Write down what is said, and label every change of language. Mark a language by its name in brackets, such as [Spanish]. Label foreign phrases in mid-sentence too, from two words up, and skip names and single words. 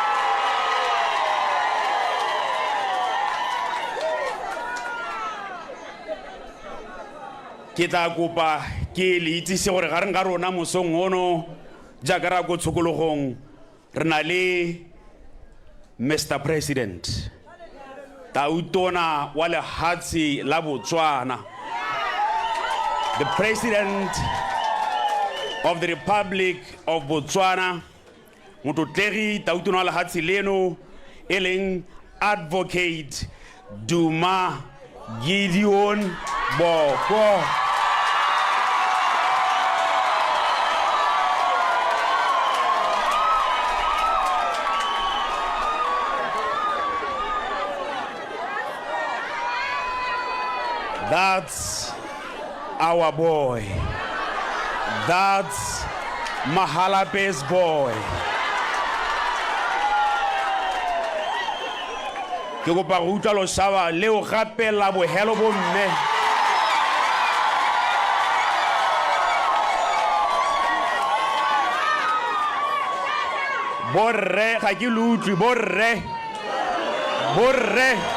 [Tswana] ke tla kopa ke le itsise gore ga reng ga rona mosong ono jaaka ra go tshokologong re na le Mr. President Tautona wa lehatshe la Botswana, [English] the President of the Republic of Botswana, [Tswana] Motlotlegi Tautona wa lehatshe leno e leng [English] Advocate Duma Gideon Boko. That's our boy. That's Mahalape's boy. [Tswana] Ke go pa go utlwa lo shawa leo gape la bohelo bo mme. Borre ga ke lutli borre.